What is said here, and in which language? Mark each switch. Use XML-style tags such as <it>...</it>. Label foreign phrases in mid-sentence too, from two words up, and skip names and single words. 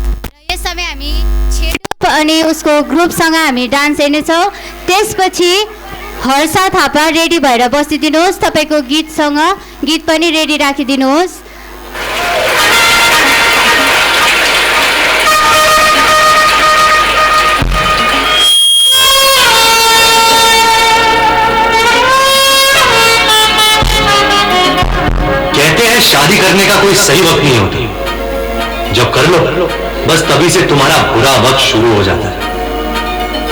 <ne>र यस समय हामी छेडुप अनि उसको ग्रुपसँग हामी डान्स हेर्नेछौँ। त्यसपछि हर्षा थापा रेडी भएर बसिदिनुहोस्। तपाईँको गीतसँग गीत पनि रेडी राखिदिनुहोस्।</ne> <hi>कहते हैं शादी करने का कोई सही वक्त नहीं होता, जब कर लो बस तभी से तुम्हारा बुरा वक्त शुरू हो जाता है।</hi>